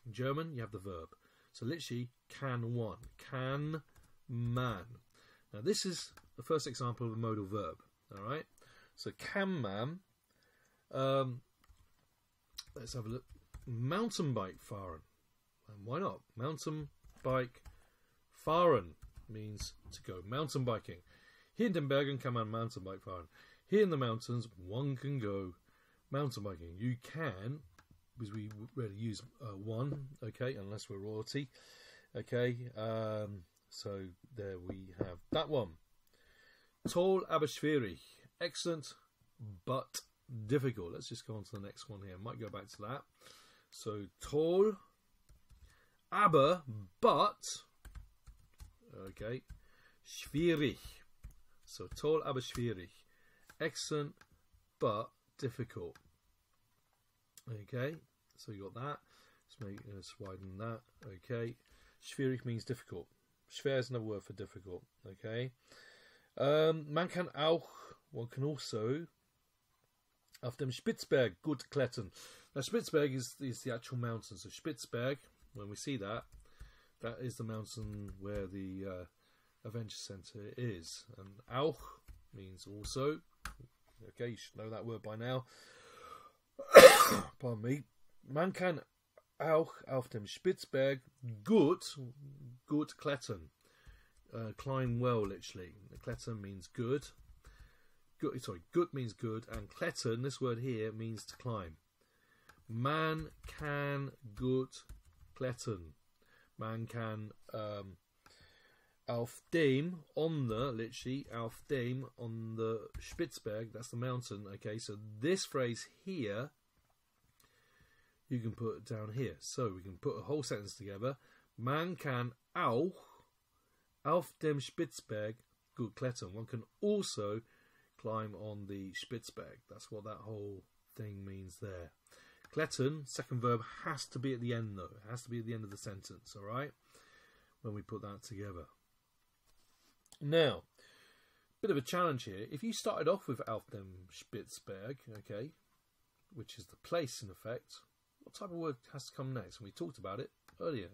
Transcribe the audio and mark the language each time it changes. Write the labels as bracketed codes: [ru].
[en] In German, you have the verb. So literally, can one, can man. Now this is the first example of a modal verb. All right. So [de] kann man. [en] Let's have a look. [de] Mountain bike fahren. [en] And why not? [de] Mountain bike fahren [en] means to go mountain biking. [de] Hier in den Bergen kann man mountain bike fahren. [en] Here in the mountains, one can go mountain biking. You can, because we rarely use one, okay, unless we're royalty. Okay, so there we have that one. [de] Toll aber schwierig. [en] Excellent, but difficult. Let's just go on to the next one here. Might go back to that. So [de] toll, aber, [en] but, okay, schwierig. [de] So toll, aber schwierig. [en] Excellent, but difficult. Okay, so you got that. Let's widen that. Okay, schwierig means difficult. Schwer is another word for difficult. [de] Okay, man kann auch, [en] one can also, [de] auf dem Spitzberg gut klettern. [en] Now Spitzberg is the actual mountain. So Spitzberg, when we see that, that is the mountain where the Adventure Center is. And auch means also. Okay, you should know that word by now. Pardon me. [de] Man kann auch auf dem Spitzberg gut klettern. [en] Climb well, literally. Klettern means good. Gut means good, and klettern, this word here, means to climb. [de] Man kann gut klettern. Man kann auf dem, [en] on the, literally, [de] auf dem, [en] on the Spitzberg, that's the mountain. Okay, so this phrase here, you can put down here. So we can put a whole sentence together. [de] Man kann auch auf dem Spitzberg gut klettern. [en] One can also climb on the Spitzberg. That's what that whole thing means there. Klettern, second verb, has to be at the end though. It has to be at the end of the sentence, alright? When we put that together. Now, bit of a challenge here. If you started off with [de] auf dem Spitzberg, [en] okay, which is the place in effect, what type of word has to come next? And we talked about it earlier.